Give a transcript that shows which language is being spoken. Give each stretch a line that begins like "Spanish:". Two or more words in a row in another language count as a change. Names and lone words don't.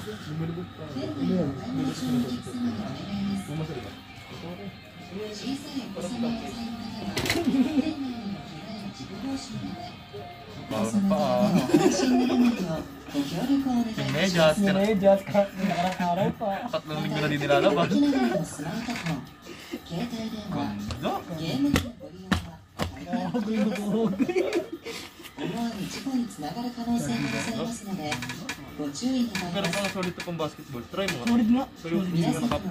Indonesian: Minum-minum. iya. Mau masuk Pak? Mejas,
Filipino: Mejas kan araw-araw pa. 3 linggo na din nilalabas. Ganda.
Japanese: 思わぬ事故につながる可能性がございますので、ご注意願い
Filipino: Pero
Japanese: ます。
Filipino: pang solid to pang basketball. Try mo nga. Solid nga. Pero yung
Japanese: 皆
Filipino: hindi
Japanese: 様
Filipino: na